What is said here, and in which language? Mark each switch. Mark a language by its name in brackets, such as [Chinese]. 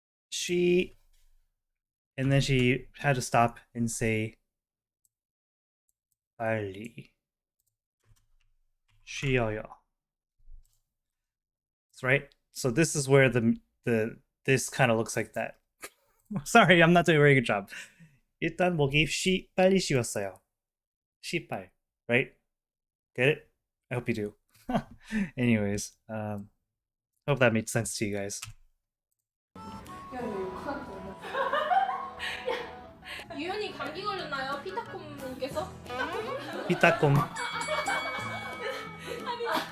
[English] She, and then she had to stop and say [Korean] 빨리 쉬어요. [English] That's right. So this is where this kind of looks like that. Sorry, I'm not doing a very good job. [Korean] 일단 목이 빨리 쉬었어요. [English] 시빨, right? Get it? I hope you do. Anyways, hope that made sense to you guys. [Korean] 유연이 감기 걸렸나요? 피타콤님께서? 피타콤. 콤님께서. 이거 섹시 댄스 아니야?